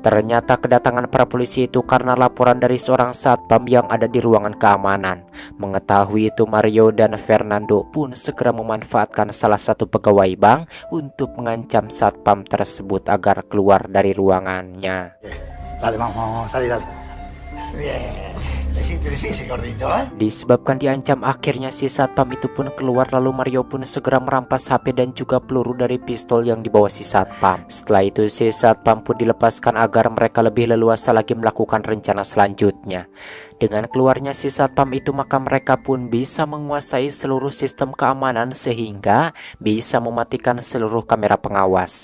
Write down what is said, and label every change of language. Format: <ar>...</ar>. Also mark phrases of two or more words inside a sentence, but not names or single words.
<id>Ternyata kedatangan para polisi itu karena laporan dari seorang satpam yang ada di ruangan keamanan. Mengetahui itu Mario dan Fernando pun segera memanfaatkan salah satu pegawai bank untuk mengancam satpam tersebut agar keluar dari ruangannya.</id> <es>Dale, vamos, salí, dale. Bien. Difícil, gordito, ¿eh?</es> <id>Disebabkan diancam, akhirnya si satpam itu pun keluar, lalu Mario pun segera merampas HP dan juga peluru dari pistol yang dibawa si satpam. Setelah itu si satpam pun dilepaskan agar mereka lebih leluasa lagi melakukan rencana selanjutnya. Dengan keluarnya si satpam itu maka mereka pun bisa menguasai seluruh sistem keamanan sehingga bisa mematikan seluruh kamera pengawas.</id>